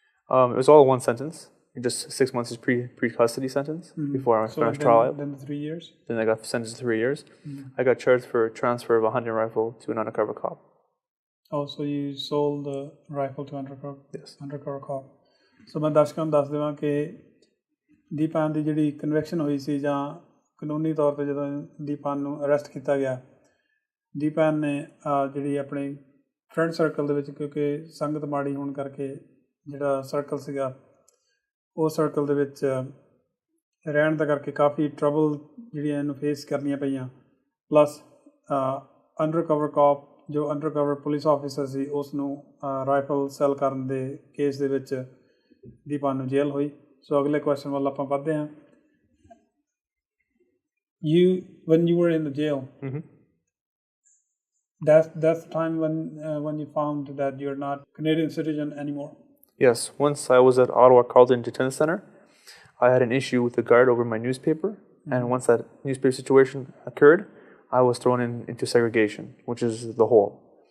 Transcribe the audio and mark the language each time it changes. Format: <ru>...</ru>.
<en>It was all one sentence. Just 6 months is pre-custody sentence before I finished trial. Then the 3 years? Then I got sentenced to 3 years. I got charged for transfer of a hunting rifle to an undercover cop. Oh, so you sold the rifle to undercover cop.</en> <pa>So ਮੈਂ ਦਰਸ਼ਕਾਂ ਨੂੰ ਦੱਸ ਦੇਵਾਂ ਕਿ ਦੀਪਾਨ ਦੀ ਜਿਹੜੀ conviction ਹੋਈ ਸੀ ਜਾਂ ਕਾਨੂੰਨੀ ਤੌਰ 'ਤੇ ਜਦੋਂ ਦੀਪਾਨ ਨੂੰ ਅਰੈਸਟ ਕੀਤਾ ਗਿਆ, ਦੀਪਾਨ ਨੇ ਜਿਹੜੀ ਆਪਣੀ ਫਰੈਂਡ ਸਰਕਲ ਦੇ ਵਿੱਚ, ਕਿਉਂਕਿ ਸੰਗਤ ਮਾੜੀ ਹੋਣ ਕਰਕੇ ਜਿਹੜਾ ਸਰਕਲ ਸੀਗਾ ਉਹ ਸਰਕਲ ਦੇ ਵਿੱਚ ਰਹਿਣ ਦਾ ਕਰਕੇ ਕਾਫੀ ਟਰਬਲ ਜਿਹੜੀਆਂ ਇਹਨੂੰ ਫੇਸ ਕਰਨੀਆਂ ਪਈਆਂ। ਪਲੱਸ ਅੰਡਰਕਵਰ ਕਾਪ ਜੋ ਅੰਡਰਕਵਰ ਪੁਲਿਸ ਆਫਿਸਰ ਸੀ ਉਸ ਨੂੰ ਰਾਈਫਲ ਸੈਲ ਕਰਨ ਦੇ ਕੇਸ ਦੇ ਵਿੱਚ ਦੀਪਾਨ ਨੂੰ ਜੇਲ੍ਹ ਹੋਈ। ਸੋ ਅਗਲੇ ਕੁਐਸਚਨ ਵੱਲ ਆਪਾਂ ਵੱਧਦੇ ਹਾਂ।</pa> <en>When you were in the jail, that's the time when you found that you're not Canadian citizen anymore. Yes, once I was at Ottawa Carleton Detention Center, I had an issue with the guard over my newspaper, and once that newspaper situation occurred, I was thrown into segregation, which is the hole.</en>